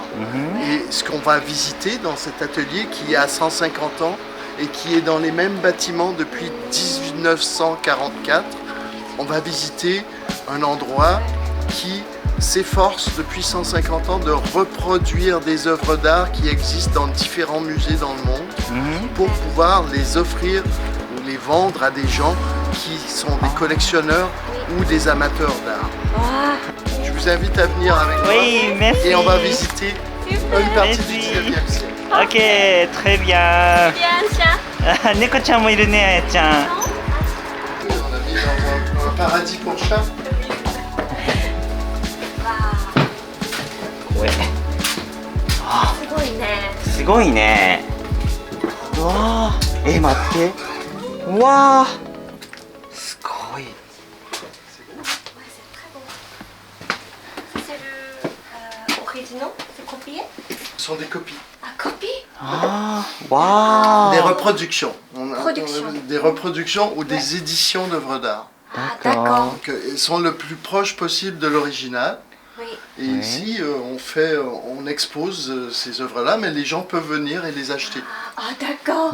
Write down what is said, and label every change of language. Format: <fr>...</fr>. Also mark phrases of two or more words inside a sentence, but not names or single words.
<fr>Et ce qu'on va visiter dans cet atelier qui a 150 ans et qui est dans les mêmes bâtiments depuis 1944, on va visiter un endroit qui s'efforce depuis 150 ans de reproduire des œuvres d'art qui existent dans différents musées dans le monde pour pouvoir les offrir ou les vendre à des gens qui sont des collectionneurs ou des amateurs d'art. Je vous invite à venir avec moi Oui, merci. et on va visiter une partie du Merci. 19e siècle. Ok, très bien.</fr> <ja>猫ちゃんもいるね、あやちゃん。</ja> <fr>On a mis dans un paradis pour chat. Ouais.</fr> <ja>すごいね。すごいね。うわー、待って。うわー、すごい。</ja> <fr>C'est le original, c'est copié. Ce sont des copies. Ah, copie. あー、わー。 Des reproductions. Production. Des reproductions ou des éditions d'œuvres d'art. Ah, d'accord. Donc, elles sont le plus proche possible de l'original. Oui. Et ici, on expose ces œuvres-là, mais les gens peuvent venir et les acheter. Ah, d'accord.</fr>